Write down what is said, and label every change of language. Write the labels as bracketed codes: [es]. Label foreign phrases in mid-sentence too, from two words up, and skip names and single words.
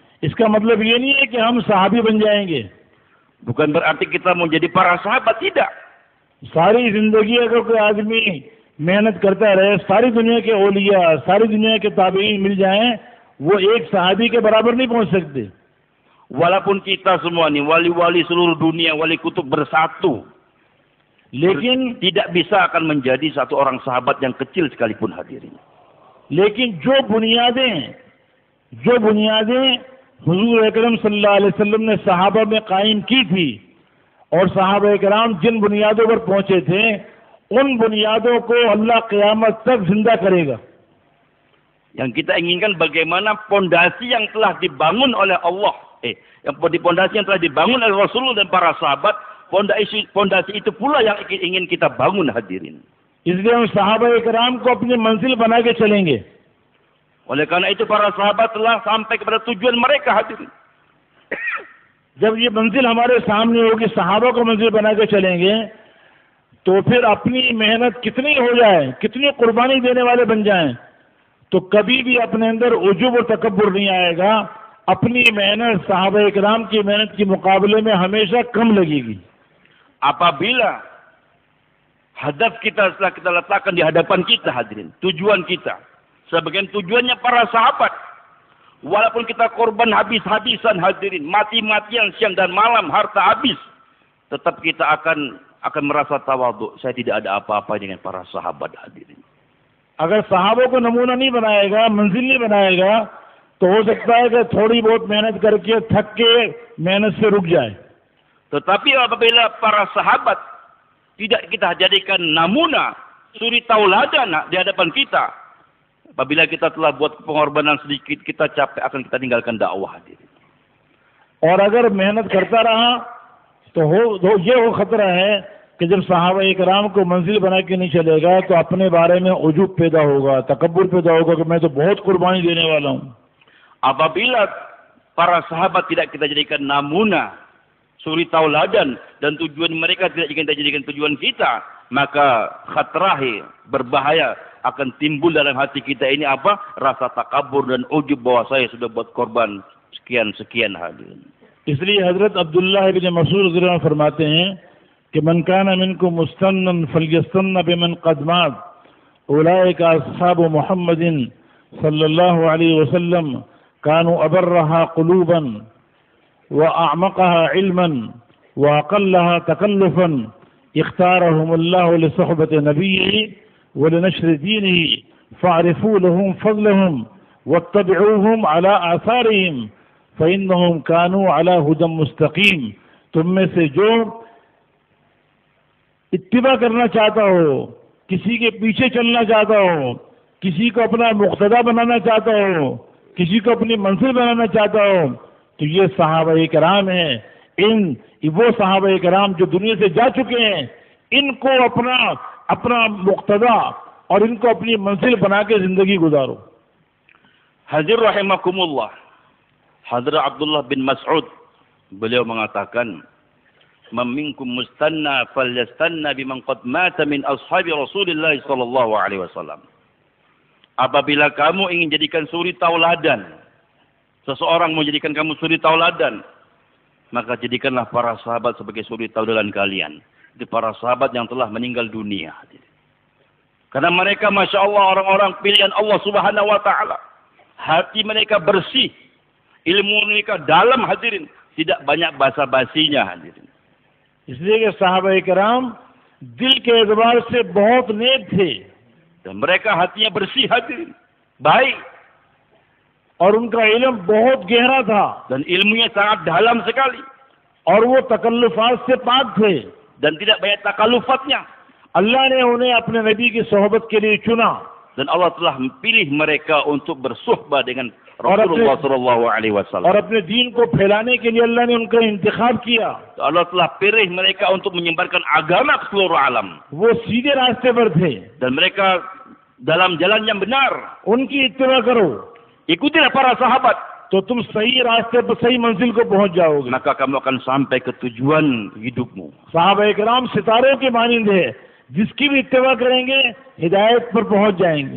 [ur] اس کا مطلب یہ نہیں ہے کہ ہم صحابی بن جائیں گے. [id] Bukan berarti kita mau jadi para sahabat, tidak. [ur] ساری زندگی اگر کوئی آدمی محنت کرتا رہے، ساری دنیا کے اولیا، ساری دنیا کے تابعین مل جائیں، وہ ایک صحابی کے برابر نہیں پہنچ سکتے. [id] Walaupun kita semua nih wali-wali seluruh dunia, wali kutub bersatu, लेकिन tidak bisa akan menjadi satu orang sahabat yang kecil sekalipun hadirin. [ur] لیکن جو بنیادیں حضور اکرم [ar] صلى الله عليه وسلم [ur] نے صحابہ میں قائم کی تھی اور صحابہ کرام جن بنیادوں پر پہنچے تھے، ان بنیادوں کو اللہ قیامت تک زندہ کرے گا. [id] Yang kita inginkan bagaimana pondasi yang telah dibangun oleh Allah, pondasi yang telah dibangun oleh Rasulullah dan para sahabat, pondasi itu pula yang ingin kita bangun hadirin. [ur] اس لیے ہم صحابہ کرام کو اپنی منزل بنا کے چلیں گے. [id] Oleh karena itu para sahabat telah sampai kepada tujuan mereka hadirin. [ur] جب یہ منزل ہمارے سامنے ہوگی، صحابہ کو منزل بنا کے چلیں گے، تو پھر اپنی محنت کتنی ہو جائے، کتنی قربانی دینے والے بن جائیں، تو کبھی بھی اپنے اندر عجب اور تکبر نہیں آئے گا. اپنی محنت صحابہ کرام کی محنت کے مقابلے میں ہمیشہ کم لگے گی. [id] Apabila hadaf kita setelah kita letakkan di hadapan kita hadirin, tujuan kita sebagian tujuannya para sahabat, walaupun kita korban habis-habisan hadirin, mati-matian siang dan malam, harta habis, tetap kita akan merasa tawadhu. Saya tidak ada apa-apa dengan para sahabat hadirin. [ur] اگر صحابوں کو نمونہ نہیں بنائے گا، منزل نہیں بنائے گا، تو ہو سکتا ہے کہ تھوڑی بہت محنت کر کے تھک کے محنت سے رک جائے. [id] Tetapi apabila para sahabat tidak kita jadikan namuna, suri tauladan di hadapan kita, apabila kita telah buat pengorbanan sedikit, kita capek, akan kita tinggalkan dakwah hadirin. [ur] اور اگر محنت کرتا رہا تو یہ خطرہ ہے کہ جب صحابہ اکرام کو منزل بنا کے نہیں چلے گا، تو اپنے بارے میں عجب پیدا ہوگا، تکبر پیدا ہوگا کہ میں تو بہت قربانی دینے والا ہوں. [id] Apabila para sahabat tidak kita jadikan namuna, suri tauladan, dan tujuan mereka tidak kita jadikan tujuan kita, maka khatrahi, berbahaya akan timbul dalam hati kita ini apa? Rasa takabur dan ujub bahwa saya sudah buat korban sekian-sekian hadirin. [ur] اس لیے حضرت عبداللہ ابن مسعود [ar] رضي الله عنه [ur] فرماتے ہیں کہ [ar] من كان منكم مستنا فليستن بمن قد مات أولئك أصحاب محمد صلى الله عليه وسلم كانوا أبرها قلوبا وأعمقها علما وأقلها تكلفا اختارهم الله لصحبة نبيه ولنشر دينه فاعرفوا لهم فضلهم واتبعوهم على آثارهم فإنهم كانوا على هدى مستقيم. [ur] تم میں سے جو اتباع کرنا چاہتا ہو، کسی کے پیچھے چلنا چاہتا ہو، کسی کو اپنا مقتدا بنانا چاہتا ہو، کسی کو اپنی منزل بنانا چاہتا ہو، تو یہ صحابہ کرام ہیں. وہ صحابہ کرام جو دنیا سے جا چکے ہیں، ان کو اپنا مقتدا اور ان کو اپنی منزل بنا کے زندگی گزارو. [id] Hadir rahimakumullah. Hadrat Abdullah bin Mas'ud, beliau mengatakan, [ar] من منكم مستنا فليستن بمن قد مات من أصحاب رسول الله صلى الله عليه وسلم. [id] Apabila kamu ingin jadikan suri tauladan, seseorang mau jadikan kamu suri tauladan, maka jadikanlah para sahabat sebagai suri tauladan kalian. Itu para sahabat yang telah meninggal dunia. Karena mereka [ar] ما شاء الله [id] orang-orang pilihan Allah [ar] سبحانه وتعالى. [id] Hati mereka bersih. Ilmu mereka dalam hadirin. Tidak banyak basa-basinya hadirin. [ur] اس لیے صحابہ اکرام دل کے اعتبار سے بہت نیک تھے. [id] Dan mereka hatinya bersih hadirin. Baik. [ur] اور ان کا علم بہت گہرا تھا. [id] Dan ilmunya sangat dalam sekali. [ur] اور وہ تکلفات سے پاک تھے. [id] Dan tidak banyak takalufatnya. [ur] اللہ نے انہیں اپنے نبی کی صحبت کے لیے چنا. [id] Dan Allah telah pilih mereka untuk bersuhbah dengan Rasulullah [ar] صلى الله عليه وسلم. [ur] اور اپنے دین کو پھیلانے کے لیے اللہ نے ان کا انتخاب کیا. [id] Allah telah pilih mereka untuk menyebarkan agama ke seluruh alam. [ur] وہ سیدھے راستے پر تھے. [id] Dan mereka dalam jalan yang benar. [ur] ان کی اتباع کرو. [id] Ikutilah para sahabat. [ur] تو تم صحیح راستے پر صحیح منزل کو پہنچ جاؤ گے. [id] Maka kamu akan sampai ke tujuan hidupmu. [ur] صحابہ اکرام ستاروں کے مانند ہیں۔ جس کی بھی اتباع کریں گے ہدایت پر پہنچ جائیں گے.